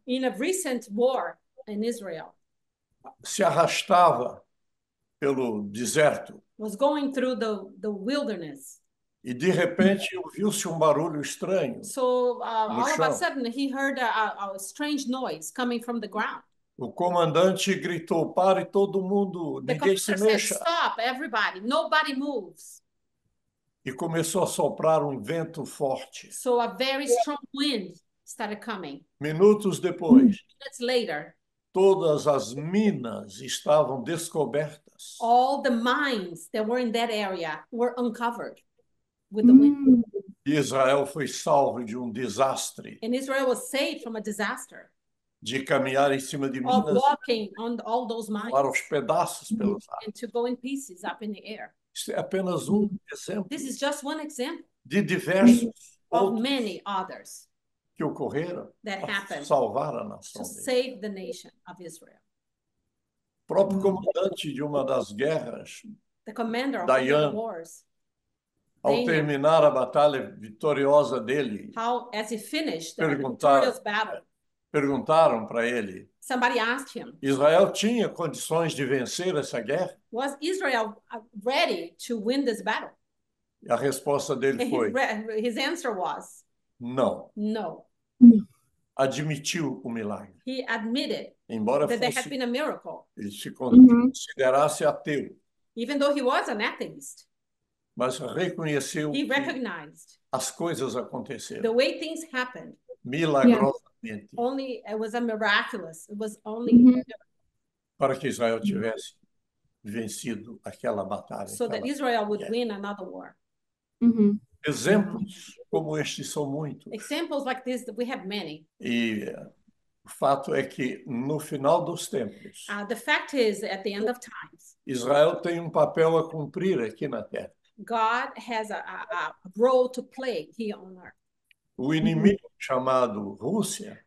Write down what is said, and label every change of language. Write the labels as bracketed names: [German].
[English] in a recent war in Israel, [Portuguese] se arrastava pelo deserto [English] was going through the wilderness. [Portuguese] e de repente ouviu-se barulho estranho. [English] So all of a sudden he heard a strange noise coming from the ground. [Portuguese] O comandante gritou: "Pare todo mundo, ninguém se mexa." [English] Said, "Stop, everybody, nobody moves." [Portuguese] E começou a soprar vento forte. [English] So a very strong wind started coming. [Portuguese] Minutos depois, [English] Minutes later, [Portuguese] todas as minas estavam descobertas. [English] All the mines that were in that area were uncovered with the wind. [Portuguese] Israel foi salvo de desastre. [English] And Israel was saved from a disaster. [Portuguese] De caminhar em cima de minas, [English] walking on all those mines, [Portuguese] para os pedaços pelos ares. [English] And to go in pieces up in the air. [Portuguese] Isso é apenas exemplo. [English] This is just one example. [Portuguese] De diversos [English] of many others [Portuguese] que ocorreram [English] that happened [Portuguese] salvar a nação. [English] To save the nation of Israel. [Portuguese] O próprio comandante de uma das guerras, [English] the commander of Dayan, the wars, [Portuguese] ao terminar a batalha vitoriosa dele, [English] as he finished the victorious battle, [Portuguese] perguntaram para ele, [English] somebody asked him, [Portuguese] Israel tinha condições de vencer essa guerra? [English] Was Israel ready to win this battle? [Portuguese] E a resposta dele foi, [English] his answer was, [Portuguese] não. [English] No. [Portuguese] Admitiu o milagre. [English] He admitted [Portuguese] Embora [English] that there [Portuguese] fosse, [English] had been a miracle. [Portuguese] Ele se considerasse ateu. [English] Even though he was an atheist. [Portuguese] Mas reconheceu [English] he recognized [Portuguese] as coisas aconteceram. [English] The way things happened. [Portuguese] Milagrosamente. [English] Only it was a miraculous. It was only [Portuguese] para que Israel tivesse vencido aquela batalha. [English] So that Israel would win another war. [Portuguese] Exemplos como estes são muitos. [English] Examples like this, we have many. [Portuguese] E o fato é que no final dos tempos, [English] the fact is, at the end of times, [Portuguese] Israel tem papel a cumprir aqui na terra. [English] God has a role to play here on earth. [Portuguese] O inimigo chamado Rússia,